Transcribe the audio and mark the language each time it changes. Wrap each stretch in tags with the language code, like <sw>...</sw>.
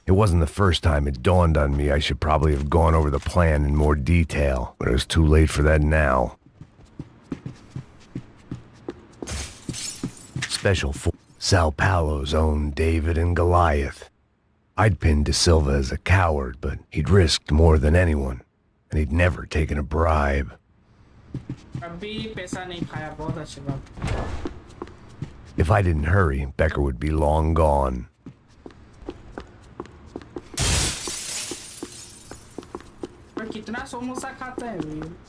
<en>It wasn't the first time it dawned on me I should probably have gone over the plan in more detail, but it was too late for that now. Special Force, Sao Paulo's own David and Goliath. I'd pinned De Silva as a coward, but he'd risked more than anyone, and he'd never taken a bribe.</en> <hi>अभी पैसा नहीं खाया बहुत अच्छी बात.</hi> <en>If I didn't hurry, Becker would be long gone.</en> <hi>पर कितना समोसा खाता है ये?</hi>